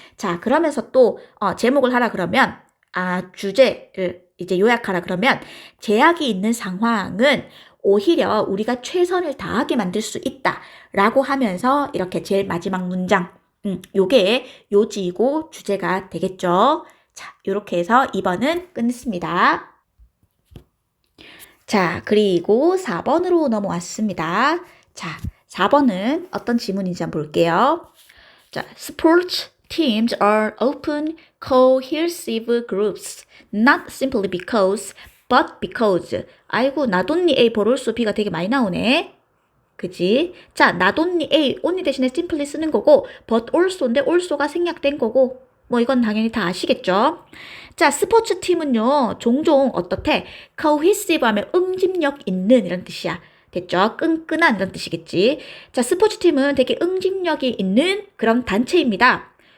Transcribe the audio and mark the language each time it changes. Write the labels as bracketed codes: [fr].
[ko] 자, 그러면서 또 제목을 하라 그러면 주제를 이제 요약하라 그러면 제약이 있는 상황은 오히려 우리가 최선을 다하게 만들 수 있다라고 하면서 이렇게 제일 마지막 문장 요게 요지이고 주제가 되겠죠. 자, 요렇게 해서 2번은 끝냈습니다. 자, 그리고 4번으로 넘어왔습니다. 자, 4번은 어떤 지문인지 한번 볼게요. [en] 자, sports teams are often cohesive groups, not simply because, but because. [ko] 아이고, [en] not only A, but also B [ko] 가 되게 많이 나오네. 그지? 자, not only A, only 대신에 simply 쓰는 거고, [en] but also [ko] 인데 also가 생략된 거고, 뭐 이건 당연히 다 아시겠죠? 자, 스포츠 팀은요, 종종 어떻대? cohesive 하면 응집력 있는 이런 뜻이야. 됐죠? 끈끈한 이런 뜻이겠지. 자, 스포츠 팀은 되게 응집력이 있는 그런 단체입니다.